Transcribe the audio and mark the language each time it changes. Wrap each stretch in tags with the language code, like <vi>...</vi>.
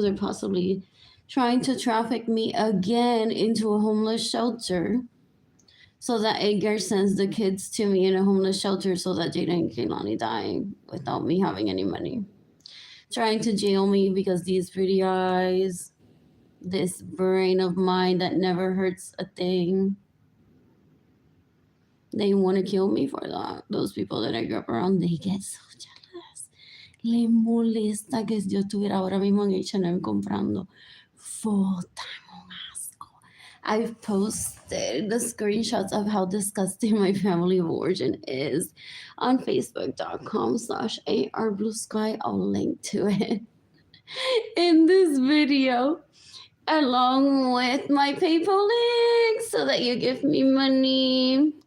<en>They're possibly trying to traffic me again into a homeless shelter so that Edgar sends the kids to me in a homeless shelter so that Jada and Kaylani die without me having any money. Trying to jail me because these pretty eyes, this brain of mine that never hurts a thing. They want to kill me for that. Those people that I grew up around, they get so jealous.</en> <es>Le molesta que yo estuviera ahora mismo en H&M comprando. Full time asco.</es> <en>I've posted the screenshots of how disgusting my family of origin is on facebook.com/arbluesky. I'll link to it in this video along with my PayPal link so that you give me money.</en>